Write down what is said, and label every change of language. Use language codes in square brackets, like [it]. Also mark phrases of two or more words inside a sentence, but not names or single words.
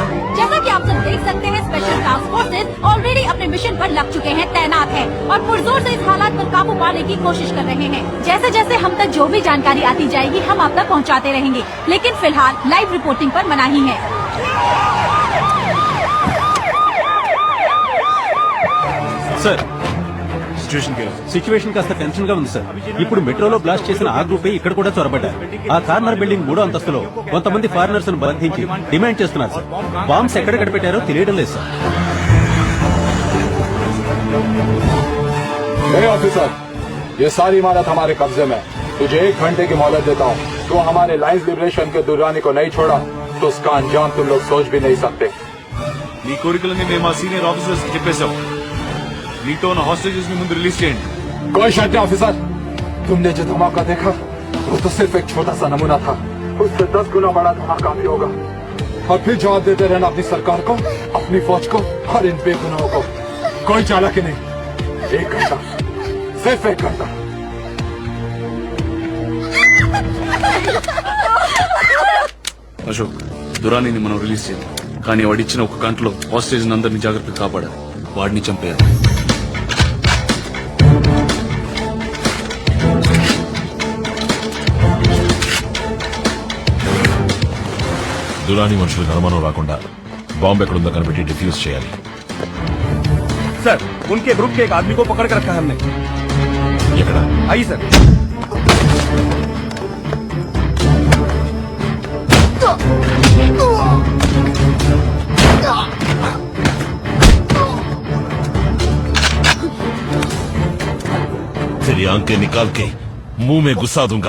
[hi] जैसा कि आप सब देख सकते हैं, [en] special task forces already [hi] अपने मिशन पर लग चुके हैं, तैनात है और पुरजोर से इस हालात पर काबू पाने की कोशिश कर रहे हैं। जैसे जैसे हम तक जो भी जानकारी आती जाएगी हम आप तक पहुँचाते रहेंगे, लेकिन फिलहाल [en] live reporting [hi] पर मनाही है। [te] సార్, సిచ్యువేషన్ సిచ్యువేషన్ కాస్త టెన్షన్ గా ఉంది సార్. ఇప్పుడు మెట్రోలో బ్లాస్ట్ చేసిన ఆ గ్రూపే ఇక్కడ కూడా చొరబడ్డారు. ఆ [en] corner building [te] 3వ అంతస్తులో కొంతమంది ఫారినర్స్ ను బంధించి డిమాండ్ చేస్తున్నారు సార్. బాంబ్స్ ఎక్కడ కనిపెట్టారో తెలియడం లేదు సార్. [hi] ऑफिसर, ये सारी इमारत हमारे कब्जे में। तुझे 1 घंटे की मोहलत देता हूँ. तो हमारे लाइन्स लिबरेशन के दुर्रानी को नहीं छोड़ा तो उसका अंजाम तुम लोग सोच भी नहीं सकते. [te] నీ కోరికలని మేము మా [en] senior officers [te] చెప్పేశాం. నీతో ఉన్న హాస్టేజెస్ ని ముందు రిలీజ్ చేయండి. [hi] कोई शक नहीं ऑफिसर, तुमने जो धमाका देखा वो तो सिर्फ एक छोटा सा नमूना था. उससे 10 गुना बड़ा धमाका भी होगा. और फिर जवाब देते रहना अपनी सरकार को, अपनी फौज को और इन बेगुनाहों को. कोई चालाकी नहीं. 1 घंटा, सिर्फ 1 घंटा. [te] అశోక్, దురానీని మనం రిలీజ్ చేయాలి, కానీ వాడిచ్చిన ఒక గంటలో హాస్టేజ్ అందరినీ జాగ్రత్తగా కాపాడాలి. వాడిని చంపేయాలి. దురాని మనుషులకు అనుమానం రాకుండా బాంబు ఎక్కడుందో కనిపెట్టి డిఫ్యూజ్ చేయాలి. [hi] सर, उनके ग्रुप के एक आदमी को पकड़ कर रखा है हमने. [te] ఎక్కడ? [hi] आइए सर. तेरी आंखें निकाल के मुंह में घुसा दूंगा.